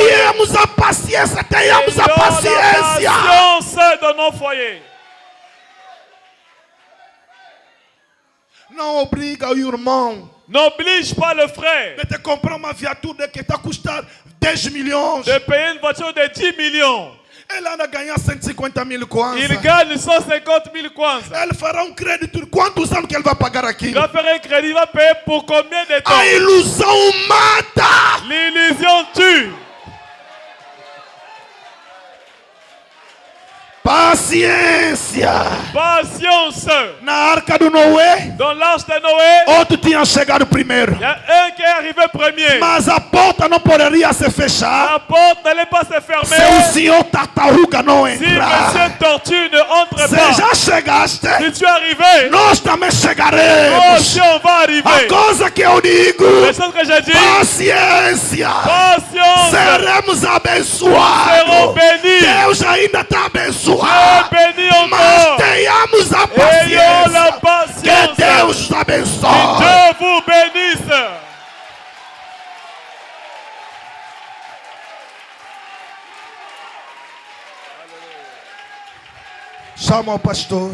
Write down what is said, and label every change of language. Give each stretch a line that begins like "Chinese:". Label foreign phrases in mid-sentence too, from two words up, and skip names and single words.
Portuguese: Tenhamos a paciência, tenhamos a
French: Ayons
Portuguese: paciência.
French: la patience dans nos foyers.
Portuguese: Não obriga o irmão
French: N'oblige pas le frère
Portuguese: de te comprar uma viatura que está a custar 10 milhões.
French: de payer une voiture de 10 millions.
Portuguese: Ele anda a ganhar 150 mil kwanza.
French: Il gagne 150 000 kwanza.
Portuguese: Ele fará um crédito. Quantos anos que ele vai pagar aqui?
French: Il va faire un crédit, il va payer pour combien de temps?
Portuguese: A ilusão mata.
French: L'illusion tue.
Portuguese: Paciência.
French: Patience.
Portuguese: Na arca do Noé,
French: Dans l'arche de Noé,
Portuguese: outro tinha chegado primeiro.
French: il y a un qui est arrivé premier.
Portuguese: Mas a porta não poderia se fechar
French: La porte n'allait pas se
Portuguese: se o
French: fermer
Portuguese: senhor tartaruga não
French: si
Portuguese: entrar.
French: Monsieur Tortue ne entre
Portuguese: Você
French: pas.
Portuguese: já chegaste?
French: Si tu es arrivé,
Portuguese: Nós também
French: nous
Portuguese: chegaremos.
French: aussi on va
Portuguese: A
French: arriver.
Portuguese: coisa que eu digo,
French: Les choses que j'ai dit,
Portuguese: paciência.
French: patience,
Portuguese: Seremos
French: serons
Portuguese: abençoados.
French: bénis.
Portuguese: Deus ainda está
French: Dieu
Portuguese: abençoado.
French: bénis
Portuguese: Mas
French: encore.
Portuguese: tenhamos a
French: Ayons la
Portuguese: paciência. Que
French: patience.
Portuguese: Deus abençoe.
French: Dieu vous bénisse.
Portuguese: Chama o pastor.